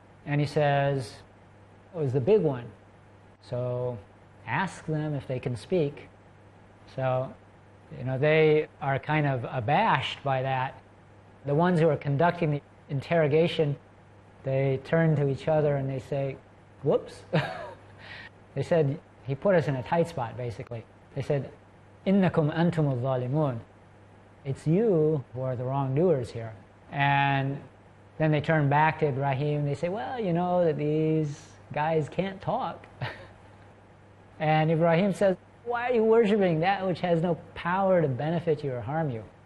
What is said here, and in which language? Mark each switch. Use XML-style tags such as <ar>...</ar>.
<en>And he says, it was the big one. So ask them if they can speak. So, you know, they are kind of abashed by that. The ones who are conducting the interrogation, they turn to each other and they say, whoops. They said, he put us in a tight spot, basically. They said,</en> <ar>إِنَّكُمْ أَنْتُمُ الظَّالِمُونَ.</ar> <en>It's you who are the wrongdoers here. And then they turn back to Ibrahim. They say, well, you know that these guys can't talk. And Ibrahim says, why are you worshiping that which has no power to benefit you or harm you?</en>